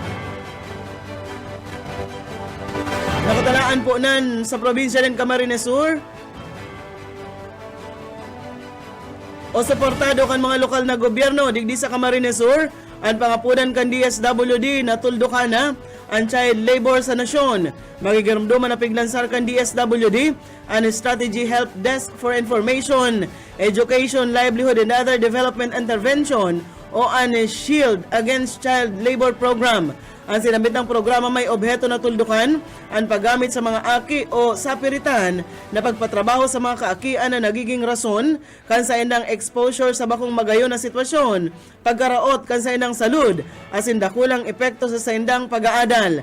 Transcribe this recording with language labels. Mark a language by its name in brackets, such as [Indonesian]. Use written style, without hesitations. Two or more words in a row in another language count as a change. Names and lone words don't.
[Bikol] Nakatalaan po nan sa probinsya ng Camarines Sur o suportado kan mga lokal na gobyerno digdi sa Camarines Sur ang pangapunan kan DSWD na tuldukana ang [English] child labor [Bikol] sa nasyon. Magigaramduman na piglansar kan DSWD ang Strategy Help Desk for Information, Education, Livelihood and Other Development Intervention o ang Shield Against Child Labor Program. Ang sinabit ng programa may obheto na tuldukan ang paggamit sa mga aki o sapiritan na pagpatrabaho sa mga kaakian na nagiging rason kan sa indang exposure sa bakong magayon na sitwasyon, pagkaraot kan sa indang salud, asin dakulang epekto sa indang pag-aadal.